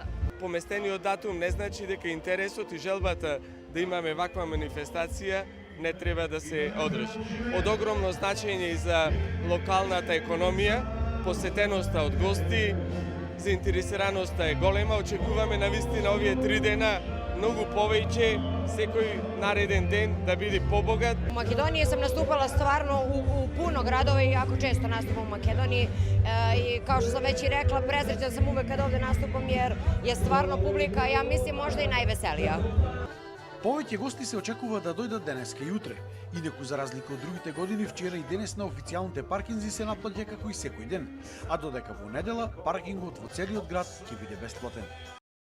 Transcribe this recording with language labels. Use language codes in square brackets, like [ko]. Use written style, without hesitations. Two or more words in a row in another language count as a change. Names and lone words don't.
[mk] Поместениот датум не значи дека интересот и желбата да имаме ваква манифестација не треба да се одржи. Од огромно значење и за локалната економија, посетеноста од гости, заинтересираноста е голема. Очекуваме навистина овие 3 дена многу повеќе, секој нареден ден да биде побогат. [sr] У Македонiji sam nastupala stvarno u puno gradova i jako često nastupam u Makedoniji i kao što sam već i rekla, presrećna sam uvek kad ovde nastupam jer je stvarno publika, ja mislim, možda i najveselija. [mk] Повеќе гости се очекува да дојдат денеска и утре. Инаку за разлика од другите години, вчера и денес на официјалните паркинзи се наплаќа како и секој ден, а додека во недела паркингот во целиот град ќе биде бесплатен.